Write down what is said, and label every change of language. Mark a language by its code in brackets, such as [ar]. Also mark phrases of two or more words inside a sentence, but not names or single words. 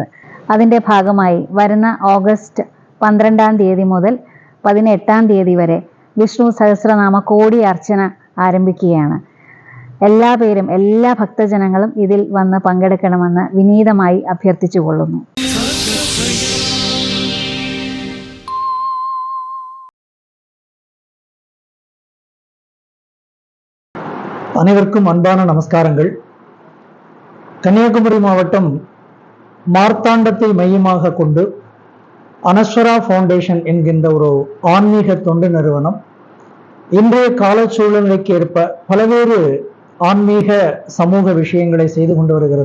[ml] അതിൻ്റെ ഭാഗമായി വരുന്ന ഓഗസ്റ്റ് 12 മുതൽ 18 വരെ വിഷ്ണു സഹസ്രനാമ കോടി അർച്ചന ആരംഭിക്കുകയാണ്. എല്ലാ ഭക്തജനങ്ങളും ഇതിൽ വന്ന് പങ്കെടുക്കണമെന്ന് വിനീതമായി അഭ്യർത്ഥിച്ചുകൊള്ളുന്നു. [ta] அனைவருக்கும் அன்பான நமஸ்காரங்கள். கன்னியாகுமரி மாவட்டம் மார்த்தாண்டத்தை மையமாக கொண்டு அனஸ்வரா ஃபவுண்டேஷன் என்கின்ற ஒரு ஆன்மீக தொண்டு நிறுவனம் இன்றைய கால சூழ்நிலைக்கு ஏற்ப பல்வேறு ஆன்மீக சமூக விஷயங்களை செய்து கொண்டு வருகிறது.